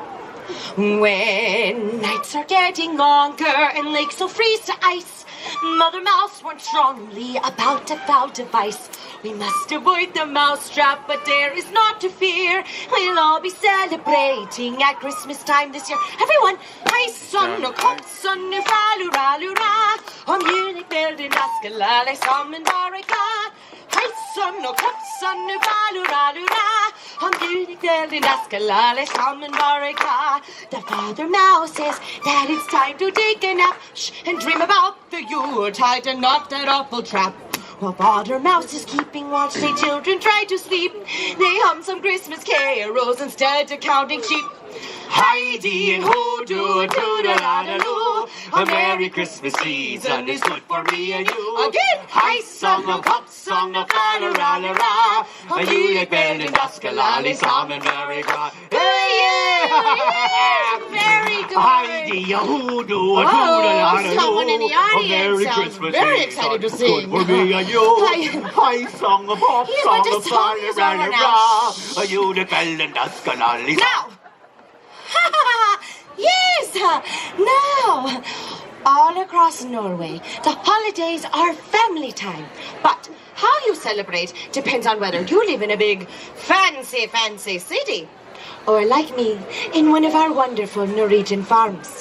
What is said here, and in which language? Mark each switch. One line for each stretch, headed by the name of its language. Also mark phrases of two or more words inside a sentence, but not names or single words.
English: When nights are getting longer and lakes will freeze to ice, Mother Mouse warned strongly about a foul device. We must avoid the mouse trap, but there is naught to fear. We'll all be celebrating at Christmas time this year. Everyone,
Norwegian: hei sann og kom sann nu faluralura. Om julekvelden da skal alle sammen være glad. Hei sann og kom sann nu faluralura. Om julekvelden da skal alle sammen være glad.
English: The Father Mouse says that it's time to take a nap. Shh, and dream about the Yuletide and not that awful trap. While Father Mouse is keeping watch, the children try to sleep. They hum some Christmas carols instead of counting sheep. Heidi and ho, do da da da do. A Merry Christmas season is good for me and you. Again,
Norwegian: hei sang og hopp sang og fa la la la la. Og julekvelden da skal alle sammen være glad.
English: Very good. Heidi and ho, do da da da do. Someone in the audience sounds very excited to sing. Good for me and you.
Norwegian: Hei sang og hopp sang og fa la la la. Og julekvelden da skal alle sammen.
English: Yes! Now, all across Norway, the holidays are family time. But how you celebrate depends on whether you live in a big, fancy city, or like me, in one of our wonderful Norwegian farms.